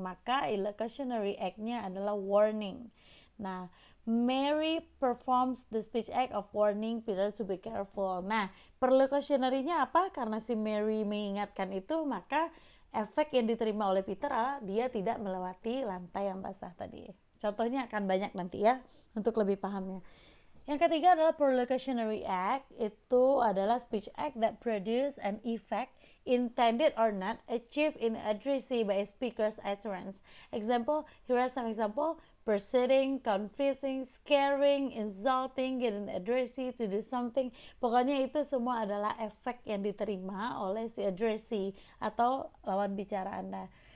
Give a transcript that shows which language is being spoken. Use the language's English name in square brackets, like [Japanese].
[Indonesian] Maka illocutionary act-nya adalah warning. [English] Nah, Mary performs the speech act of warning Peter to be careful. [Indonesian] Nah, perlocutionary-nya apa? Karena si Mary mengingatkan itu, maka efek yang diterima oleh Peter adalah dia tidak melewati lantai yang basah tadi. Contohnya akan banyak nanti ya, untuk lebih pahamnya. Yang ketiga adalah perlocutionary act. [English] Itu adalah speech act that produce an effect, intended or not, achieved in addressee by a speaker's utterance. Example, here are some example. Persuading, convincing, scaring, insulting, getting addressee to do something. [Indonesian] Pokoknya itu semua adalah efek yang diterima oleh si addressee atau lawan bicara Anda.